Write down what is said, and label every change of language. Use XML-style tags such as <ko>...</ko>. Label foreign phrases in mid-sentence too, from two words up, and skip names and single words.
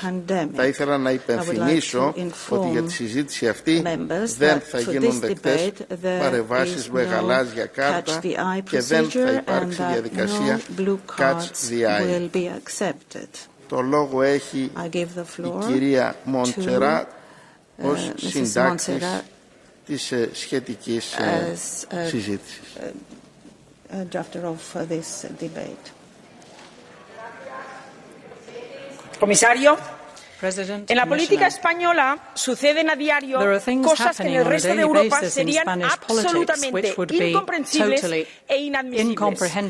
<el>Θα ήθελα να υπενθυμίσω ότι για τη συζήτηση αυτή δεν θα γίνουν δεκτές παρεμβάσεις με γαλάζια κάρτα και δεν θα υπάρξει διαδικασία</el> <en>Catch the Eye.</en> <el>Το λόγο έχει η κυρία Μοντσερά ως συντάκτης της σχετικής συζήτησης.</el> <es>Comisario, en la política española suceden a diario cosas que en el resto de Europa serían absolutamente incomprensibles e inadmisibles.</es>